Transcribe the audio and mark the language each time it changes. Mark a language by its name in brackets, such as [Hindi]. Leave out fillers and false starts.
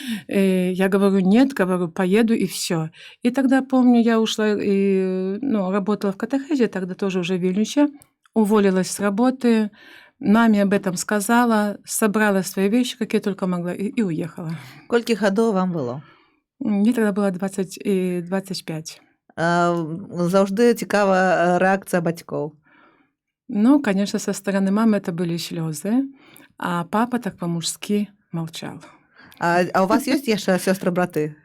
[Russian] Я говорю, нет, говорю, поеду и все. И тогда помню, я ушла и работала в катехезе, тогда тоже уже в Вильнюсе, уволилась с работы. Маме об этом сказала, собрала свои вещи, какие только могла, и уехала. [Belarusian] Колькі гадоў вам было? [Russian] Мне тогда было 20 и 25. [Belarusian] Заўжды цікава рэакцыя бацькоў. [Russian] Ну, конечно, со стороны мамы это были слезы, а папа так по-мужски молчал. [Belarusian] А у вас ёсць яшчэ сёстры-браты?